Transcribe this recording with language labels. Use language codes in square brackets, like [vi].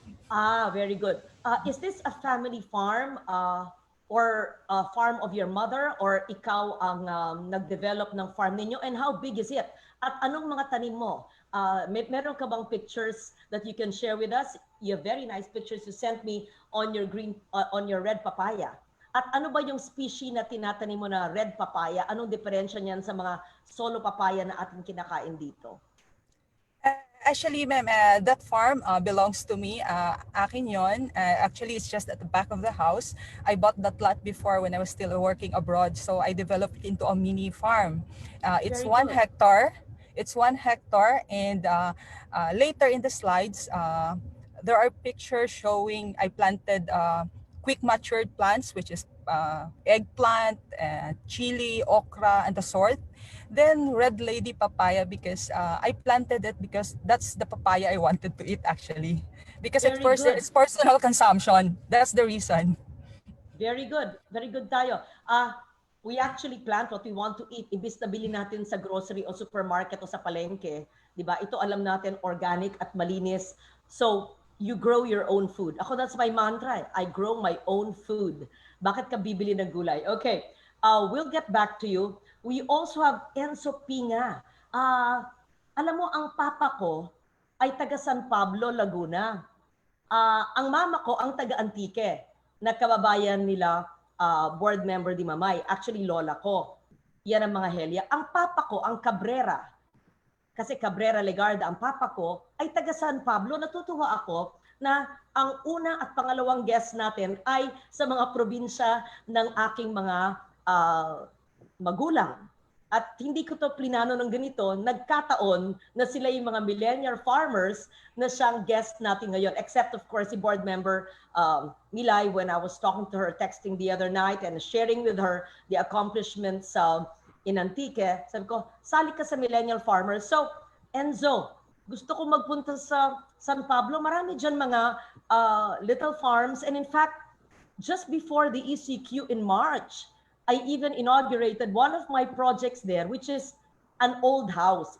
[en] Ayan. Very good. Is this a family farm or a farm of your mother or [tl] ikaw ang nag-develop ng farm ninyo? [en] And how big is it? [tl] At anong mga tanim mo? [en] Meron ka bang pictures that you can share with us? You have very nice pictures you sent me on your on your red papaya. [tl] At ano ba yung species na tinatanim mo na red papaya? Anong diferensya niyan sa mga solo papaya na ating kinakain dito? [en] Actually, ma'am, that farm belongs to me. [tl] Akin yon. [en] Actually, it's just at the back of the house. I bought that lot before when I was still working abroad. So I developed it into a mini farm. It's Very 1 hectare. It's 1 hectare. And later in the slides, there are pictures showing I planted quick matured plants, which is eggplant, chili, okra, and the sort. Then red lady papaya because I planted it because that's the papaya I wanted to eat actually. Because Very good. it's personal consumption. That's the reason. Very good. Very good tayo. We actually plant what we want to eat. [tl] Imbis na bilhin natin sa grocery o supermarket o sa palengke, 'di ba? Ito alam natin organic at malinis. [en] So, you grow your own food. Ako, that's my mantra. I grow my own food. [tl] Bakit ka bibili ng gulay? Okay. [en] We'll get back to you. We also have Enzo Pinga. [tl] Alam mo, ang papa ko ay taga San Pablo, Laguna. Ang mama ko ang taga-Antique, na kababayan nila board member Dimamay. Actually, lola ko. Yan ang mga Helya. Ang papa ko, ang Cabrera, kasi Cabrera Legarda, ang papa ko, ay taga San Pablo. Natutuwa ako na ang una at pangalawang guest natin ay sa mga probinsya ng aking mga magulang. At hindi ko to plinano ng ganito, nagkataon na sila yung mga millennial farmers na siyang guest natin ngayon. [en] Except of course, si board member Milay, when I was talking to her, texting the other night and sharing with her the accomplishments in Antique, [tl] sabi ko, sali ka sa millennial farmers. So, Enzo, gusto ko magpunta sa San Pablo. Marami dyan mga [en] little farms. And in fact, just before the ECQ in March, I even inaugurated one of my projects there, which is an old house.